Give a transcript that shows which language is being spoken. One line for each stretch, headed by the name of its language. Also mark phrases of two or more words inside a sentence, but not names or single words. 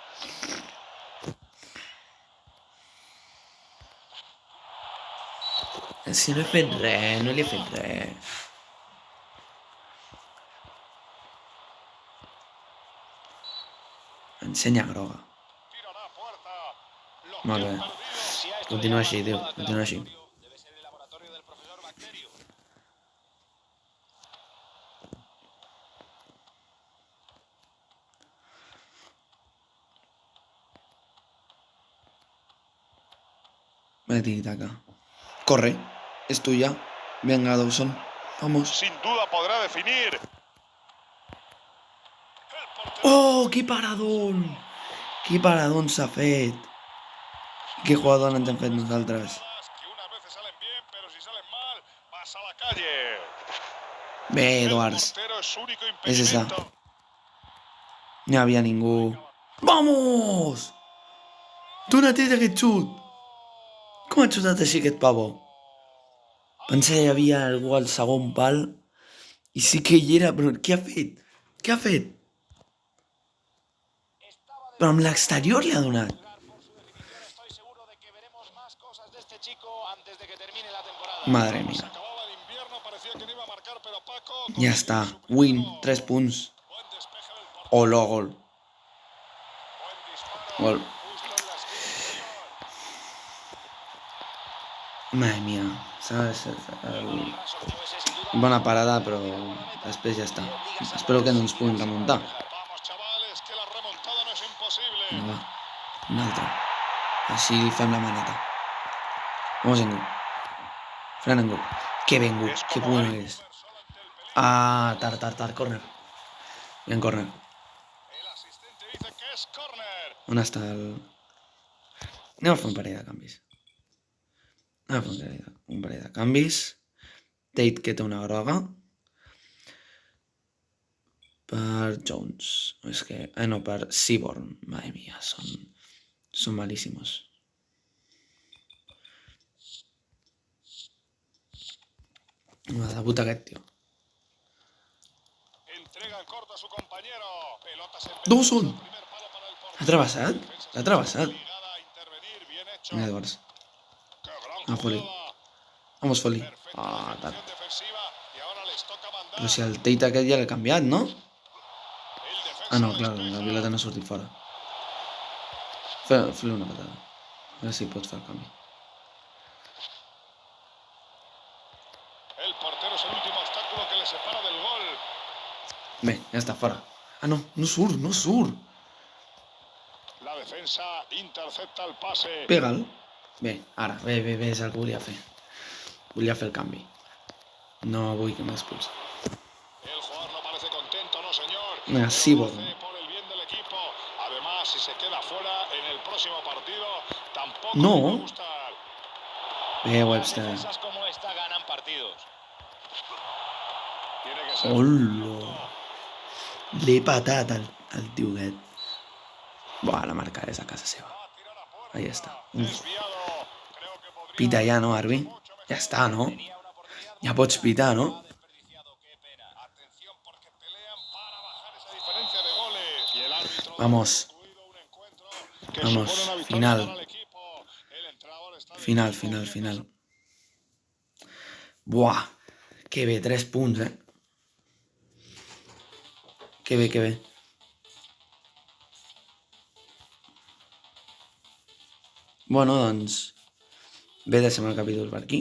Catalan: Si no he fet res, no li he fet res. Ensenya groga. Molt bé. Continua així, tio. Continua així.
Spanish: Debe ser el laboratorio del profesor Bacterio. Vale, tiki-taka. Corre. Es tuya. Venga, Dawson. Vamos. Sin duda podrá definir. Oh, qué paradón. Qué paradón
Catalan: s'ha fet. Qué jugador ens hem fet nosaltres.
Spanish: Que unas veces salen bien, pero si salen mal, vas a la calle.
Catalan: Bé,
Spanish: El Edwards. portero es su único És esa. impedimento.
Catalan: No hi havia ningú. Vamos! Dona't aquest xut. Com ha xutat així aquest pavo? Pensava que hi havia algú al segon pal i sí que hi era, però què ha fet? Què ha fet? Però amb l'exterior li ha donat.
Spanish: Estoy seguro de que veremos más cosas de este chico antes de que termine la temporada. Madre Se mía. acababa el invierno, parecía que no iba a marcar, pero Paco
Catalan: Ja està. Win. 3 punts.
Spanish: buen despeje del portero. O lo gol. Buen disparo. Gol. Justo en la esquina interior. Madre mía. ¿Sabes?
Catalan: Bona parada, però després ja està. Espero que no ens puguin remuntar.
Spanish: Vamos, chavales, que la remontada no es imposible.
Catalan: Vinga, va. Una altra. Així fem la maneta.
Spanish: Vamos, Engu. Fran Engu.
Catalan: Que bé, Engu.
Spanish: Que bueno eres.
Catalan: Ah, tard. Corner.
Spanish: Bien, corner. El asistente dice que es córner.
Catalan: On està el... Anem a fer un parell de canvis. Anem a fer un parell de canvis. Tate, que té una groga. Per Jones. És que... no, per Seaborn.
Spanish: Madre mía, són malísimos.
Catalan: De puta aquest, tio.
Spanish: Entrega en corto a su compañero. Pelotas en Dawson! primer palo para el portero.
Catalan: L'ha travessat? L'ha travessat.
Spanish: Obligada a intervenir, bien hecho.
Catalan: Vinga, Edwards.
Spanish: Qué gran Ah, Foley. jugada. Vamos, Foley. Perfecta Ah, tal. ejecución defensiva y ahora les toca mandar.
Catalan: Però si el Tate aquest ja l'ha canviat, no?
Spanish: El defensa
Catalan: Ah, no, clar,
Spanish: despeja.
Catalan: la pilota no ha sortit fora. Fes-li una patada. A veure si pots fer el canvi.
Spanish: El portero es el último obstáculo que le separa del gol.
Catalan: Bé, ja està, fora. Ah, no, no surt.
Spanish: La defensa intercepta el pase.
Catalan: Pega'l. Bé, ara, bé, és el que volia fer. Volia fer el canvi. No vull que m'expulsi.
Spanish: El jugador no parece contento, no señor.
Catalan: Vinga,
Spanish: Pero Seaborn. lo hace por el bien del equipo. pena si se queda fuera en el próximo partido. Tampoco No. me va a gustar.
Catalan: Bé, Webster.
Spanish: Defensas como esta ganan partidos. Tiene que ser. Hola.
Catalan: L'he patat al tio aquest. Buah, la marca és a casa seva. Ahí està. Uf.
Spanish: Desviado. Creo que podría
Catalan: Pita ja, no, Arbi? Ja està, no? Ja pots pitar, no?
Spanish: Atención porque pelean para bajar esa diferencia de goles. Y el árbitro Vamos. ha concluido un encuentro que Vamos, supone una victoria
Catalan: final.
Spanish: para el equipo. El entrenador está
Catalan: Final,
Spanish: diciendo
Catalan: final,
Spanish: que
Catalan: final. Buah, que bé, 3 punts, eh? Que bé, que bé. Bueno, doncs, bé, deixem el capítol per aquí.